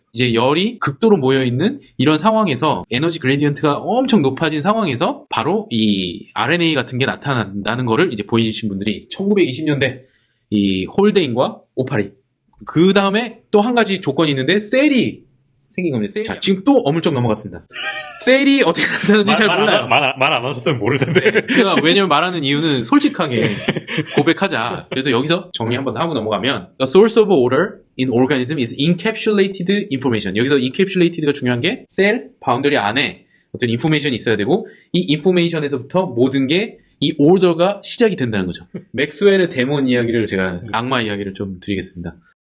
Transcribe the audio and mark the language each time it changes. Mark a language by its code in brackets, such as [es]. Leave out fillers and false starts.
[ko] 이제 열이 극도로 모여있는 이런 상황에서 에너지 그레디언트가 엄청 높아진 상황에서 바로 이 RNA 같은 게 나타난다는 거를 이제 보이신 분들이 1920년대 이 홀데인과 오파리 그 다음에 또 한 가지 조건이 있는데 셀이 생긴 겁니다. 자, 지금 또 어물쩍 넘어갔습니다. 셀이 어떻게 나타나는지 잘 몰라요. 말 안 하셨으면 모를 텐데. 제가 왜냐면 말하는 이유는 솔직하게 고백하자. 그래서 여기서 정리 한번 하고 넘어가면 [en] The source of order in organism is encapsulated information. [ko] 여기서 encapsulated가 중요한 게 셀, 바운더리 안에 어떤 인포메이션이 있어야 되고 이 인포메이션에서부터 모든 게 이 오더가 시작이 된다는 거죠. 맥스웰의 데몬 이야기를 제가 악마 이야기를 좀 드리겠습니다.